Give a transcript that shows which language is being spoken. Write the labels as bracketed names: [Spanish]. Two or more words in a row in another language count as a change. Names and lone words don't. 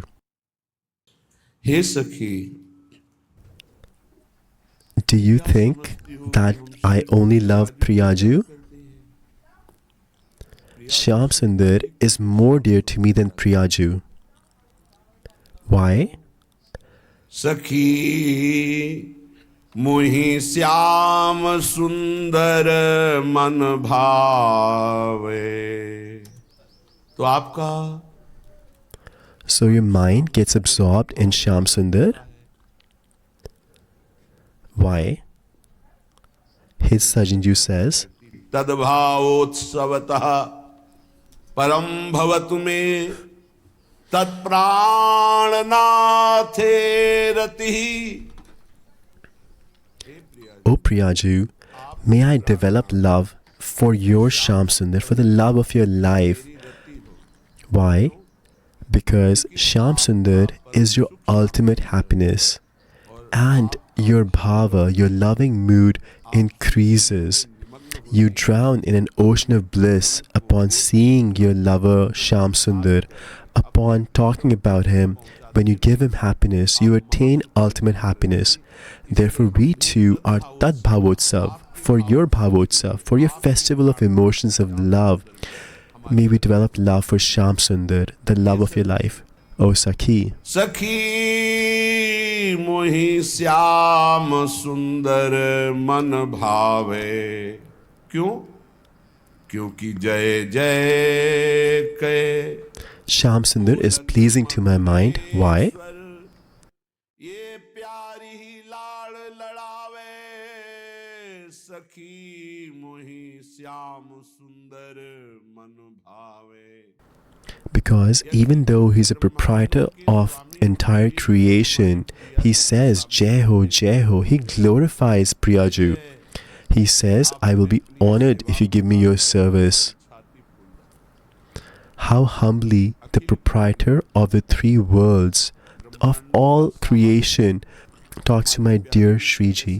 [English] Hey Sakhi, do you think that I only love Priyaju? Shyam Sundar is more dear to me than Priyaju. Why? [Hindi] सखी, मुहि श्याम सुंदर मन भावे. तो आपका? [English] So your mind gets absorbed in Shyam Sundar? Why? His Sajni Ju says, [Sanskrit] तद्भावोत्सवतः परं भवतु मे तत् प्राणनाथे रतिः. [English] O Priyaju, may I develop love for your Shyam Sundar, for the love of your life. Why? Because Shyam Sundar is your ultimate happiness. And your bhava, your loving mood increases. You drown in an ocean of bliss upon seeing your lover Shyam Sundar, upon talking about him. When you give him happiness, you attain ultimate happiness. Therefore, we too are [Sanskrit] तत् भावोत्सव, [English] for your Bhavotsav, for your festival of emotions of love. May we develop love for Shyam Sundar, the love of your life. O Sakhi. [Hindi] सखी मोहि श्याम सुंदर मन भावे. क्यों? क्योंकि जय जय के [English] Shyam Sundar is pleasing to my mind. Why? [Hindi] ये प्यारी लाड़ लड़ावे सखी मोहि श्याम सुंदर मन भावे. [English] Because even though he's a proprietor of entire creation, he says, [Hindi] जय हो, जय हो. [English] He glorifies Priyaju. He says, I will be honored if you give me your service. How humbly the proprietor of the three worlds, of all creation, talks to my dear Shriji.